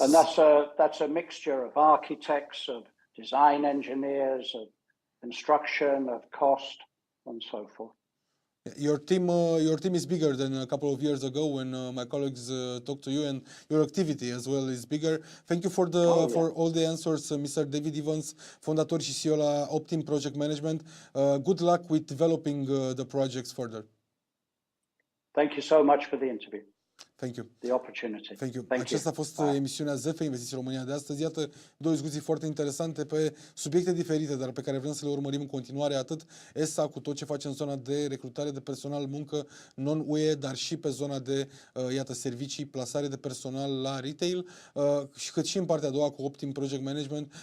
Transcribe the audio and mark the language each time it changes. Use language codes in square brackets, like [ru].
[en] And that's a mixture of architects, of design engineers, of construction, of cost, and so forth. Your team is bigger than a couple of years ago when my colleagues talked to you, and your activity as well is bigger. Thank you for for all the answers, Mr. [ro] David Evans, fondator și CEO la Optim Project Management. [en] Good luck with developing the projects further. Thank you so much for the interview. Thank you. The opportunity. Thank you. Thank [ro] Aceasta a fost emisiunea ZF Investiții România de astăzi. Iată, 2 discuții foarte interesante pe subiecte diferite, dar pe care vrem să le urmărim în continuare, atât ESA cu tot ce face în zona de recrutare de personal, muncă non-UE, dar și pe zona de, servicii, plasare de personal la retail, cât și în partea a doua cu Optim Project Management.